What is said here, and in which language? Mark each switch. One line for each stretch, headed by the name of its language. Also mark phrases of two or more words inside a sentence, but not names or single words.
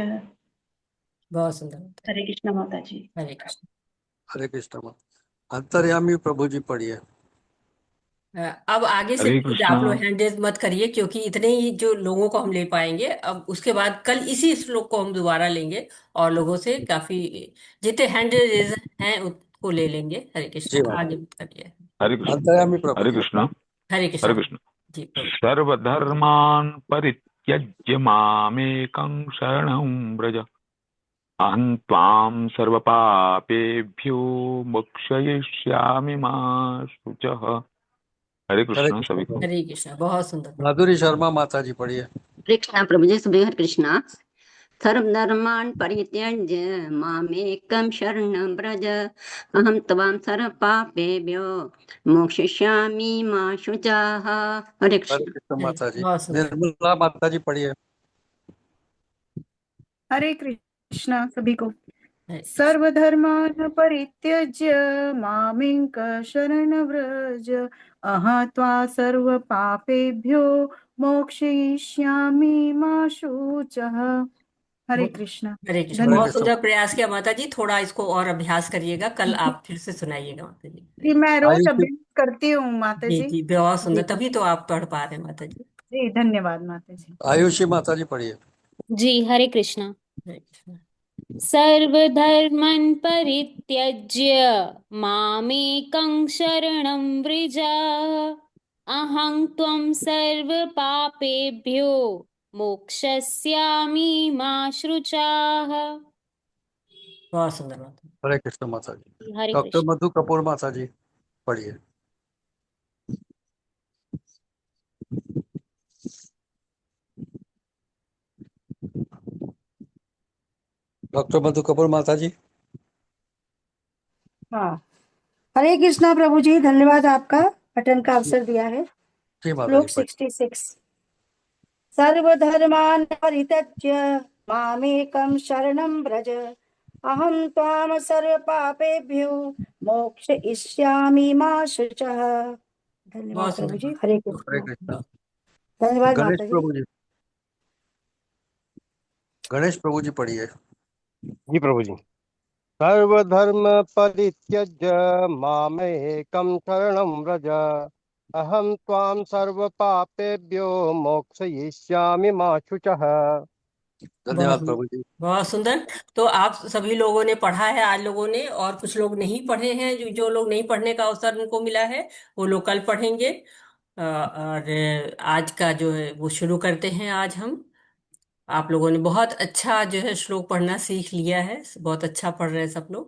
Hindi: बहुत सुंदर माता। हरे कृष्ण माता जी। हरे कृष्ण। हरे कृष्ण माता। अंतर्यामी प्रभु जी पढ़िए। अब आगे से हरे प्लीज कृष्णा। आप लोग
English: hand raise
Hindi: मत करिए, क्योंकि इतने ही जो लोगों को हम ले पाएंगे। अब उसके बाद कल इसी श्लोक को हम दोबारा लेंगे और लोगों से काफी जितने
English: hand raise
Hindi: हैं उसको ले लेंगे। हरे कृष्णा, जी माता। आगे मत करिए। हरे कृष्ण। अंतर्यामी प्रभु हरे जी। कृष्ण। हरे हरे कृष्णा कृष्ण। जी प्रभु।
Sanskrit: सर्वधर्मान् परित्यज्य मामेकं शरणं व्रज, अहं त्वां सर्वपापेभ्यो मोक्षयिष्यामि मा शुचः।
Hindi: हरे हरे कृष्ण कृष्ण सभी को। प्रभु। हरे कृष्णा, बहुत सुंदर। माधुरी शर्मा माता जी पढ़िए। कृष्ण प्रभु जी सुबह हरे कृष्णा।
Sanskrit: सर्वधर्मान् परित्यज्य मामेकं शरणं व्रज, अहं त्वां सर्वपापेभ्यो मोक्षयिष्यामि मा शुचः।
Hindi: हरे हरे कृष्ण। कृष्ण हरे, माता जी। बहुत सुंदर। निर्मला माता जी पढ़िए। हरे कृष्णा सभी को। हरे कृष्ण।
Sanskrit: सर्वधर्मान् परित्यज्य मामेक शरण व्रज, अहं त्वा सर्वपापेभ्यो मोक्षयिष्यामि मा शुचः।
Hindi: हरे कृष्णा। हरे कृष्ण, हरे बहुत धन्यवाद। कृष्ण। सुंदर प्रयास किया माता जी। थोड़ा इसको और अभ्यास करिएगा, कल आप फिर से सुनाइएगा माता जी। जी मैं रोज आयुषी। अभ्यास करती हूँ माता जी जी। जी, बहुत सुंदर, जी तभी तो आप पढ़ पा रहे हैं माता जी। जी धन्यवाद माता जी। आयुषी माता जी पढ़िए। जी हरे कृष्णा। हरे कृष्ण।
Sanskrit: सर्वधर्मन् परित्यज्य मामेकं शरणं व्रज, अहं त्वं सर्वपापेभ्यो मोक्षयिष्यामि मा शुचाः।
Hindi: बहुत सुंदर माता जी। हरे कृष्ण माता जी। हरे डॉक्टर कृष्ण। मधु कपूर माता जी पढ़िए। डॉक्टर मधु कपूर माता जी। हाँ, हरे कृष्णा प्रभु जी, धन्यवाद आपका पठन का अवसर दिया है। जी माता जी श्लोक पढ़िए। 66।
Sanskrit: सर्वधर्मान् परित्यज्य मामेकं शरणं व्रज, अहं त्वां सर्वपापेभ्यो मोक्षयिष्यामि मा शुचः।
Hindi: धन्यवाद बहुत प्रभु सुंदर जी। माता हरे जी। हरे कृष्णा। कृष्ण। धन्यवाद गणेश माता जी। प्रभु जी। गणेश प्रभु जी पढ़िए। जी प्रभु जी।
Sanskrit: सर्वधर्म परित्यज्य मामेकं शरणं व्रज, अहं त्वां सर्वपापेभ्यो मोक्षयिष्यामि मा शुचः।
Hindi: बहुत धन्यवाद सुंदर, प्रभु जी। बहुत सुंदर। तो आप सभी लोगों ने पढ़ा है आज लोगों ने, और कुछ लोग नहीं पढ़े हैं। जो जो लोग नहीं पढ़ने का अवसर उनको मिला है वो लोग कल पढ़ेंगे। और आज का जो है वो शुरू करते हैं आज हम। आप लोगों ने बहुत अच्छा जो है श्लोक पढ़ना सीख लिया है, बहुत अच्छा पढ़ रहे हैं सब लोग।